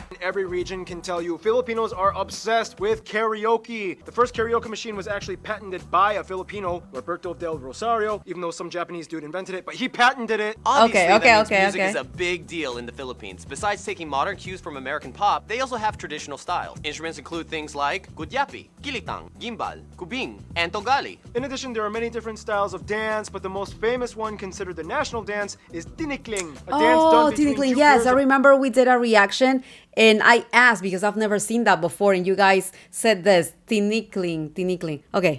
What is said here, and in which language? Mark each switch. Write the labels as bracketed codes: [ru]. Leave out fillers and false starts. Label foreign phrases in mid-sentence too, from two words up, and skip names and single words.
[en] every region can tell you Filipinos are obsessed with karaoke. The first karaoke machine was actually patented by a Filipino, Roberto del Rosario, even though some Japanese dude invented it, but he patented it. Obviously, Okay, that means okay, music okay. is a big deal in the Philippines. Besides taking modern cues from American pop, they also have traditional styles. Instruments include things like gudyapi, kilitang, gimbal, kubing, and togali. In addition, there are many different styles of dance, but the most famous one considered the national dance is tinikling, a dance done between tinikling. two Yes, pairs I of remember we did a reaction and I asked because I've never seen that before and you guys said this. Tinikling, tinikling. Okay.